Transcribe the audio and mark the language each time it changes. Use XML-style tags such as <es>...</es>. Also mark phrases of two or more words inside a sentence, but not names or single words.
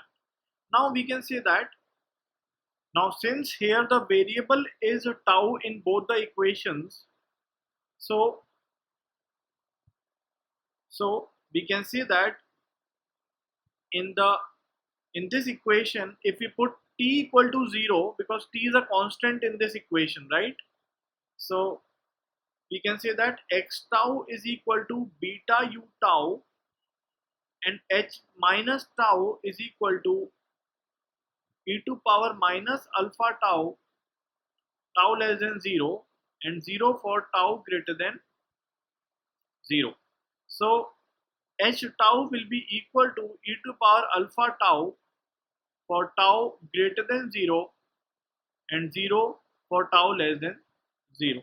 <en>Now we can say that, now since here the variable is tau in both the equations, so we can say that in this equation, if we put t equal to 0, because t is a constant in this equation, right? So we can say that x tau is equal to beta u tau, and h minus tau is equal to e to power minus alpha tau, tau less than 0, and 0 for tau greater than 0. So h tau will be equal to e to power alpha tau for tau greater than 0 and 0 for tau less than 0.</en>